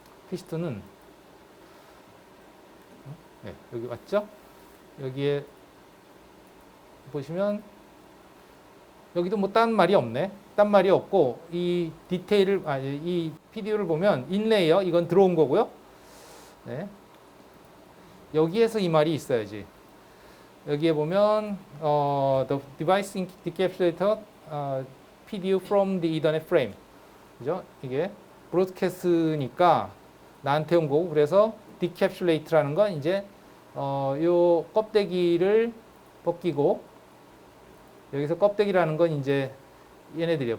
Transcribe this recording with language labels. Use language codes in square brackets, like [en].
[ko] PC2는 네, 여기 왔죠? 여기에 보시면 여기도 뭐 딴 말이 없네. 딴 말이 없고 이 디테일을 이 PDU를 보면 인레이어 이건 들어온 거고요. 네. 여기에서 이 말이 있어야지. 여기에 보면 [en] the device decapsulator PDU from the Ethernet frame. [ko] 그죠? 이게 브로드캐스트니까 나한테 온 거고 그래서 decapsulate라는 건 이제 요 껍데기를 벗기고 여기서 껍데기라는 건 이제 얘네들이요.